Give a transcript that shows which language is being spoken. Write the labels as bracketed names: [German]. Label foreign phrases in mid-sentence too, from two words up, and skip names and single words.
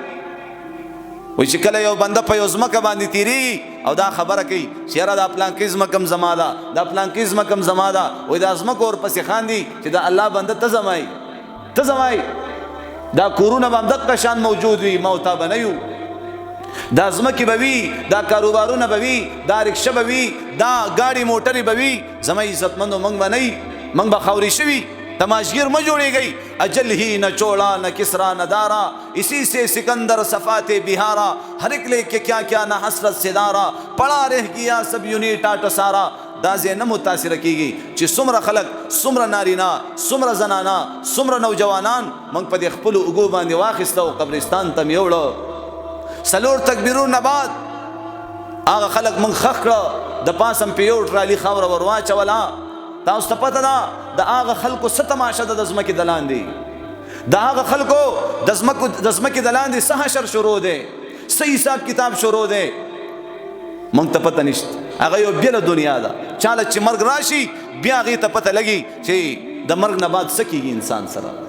[Pashto] وای چې کله یو بنده په یو ځمکه باندې تیریږي او دا خبره کوي چې یاره دا پلانکۍ ځمکه هم زما ده دا پلانکۍ ځمکه هم زما ده وایي دا ځمکه ورپسې خاندي چې دا الله بنده ته زمایي ته زمایي دا کورونه به همدغه شان موجود وي ما او تا به نه یو دا ځمکې به وي دا کاروبارونه به وي دا رکشه به وي دا ګاډي موټرې به وي زما عزتمندو موږ به نه یي موږ به خاورې شوي تماشګیر مه جوړېږئ [Urdu] اجل ہی نہ چوڑا نہ کسرا نہ دارا اسی سے سکندر صفات بہارا ہر ایک لے کے کیا کیا نہ حسرت سے دارا پڑا رہ گیا سب یونی ٹاٹ سارا [Pashto] دا زه نه متاثر کیږي چې څومره خلک څومره نارینا څومره زنانا څومره نوجوانان موږ په دې خپلو اوږو باندې واخیسته او قبرستان ته مې یوړه څلور تکبیرونه بعد هغه خلک موږ ښخ کړه د پاسه مې په یو ټرالي خاوره ور واچوله تاسو ته پته ده د هغه خلکو څه تماشه ده د ځمکې د لاندې د هغه خلکو د ځمکې د لاندې څه حشر شروع دی څه حساب کتاب شروع دی موږ ته پته نشته هغه یو بېله دنیا ده چاله چې مرګ راشي بیا هغې ته پته لګي چې د مرګ نه بعد څه کېږي انسان سره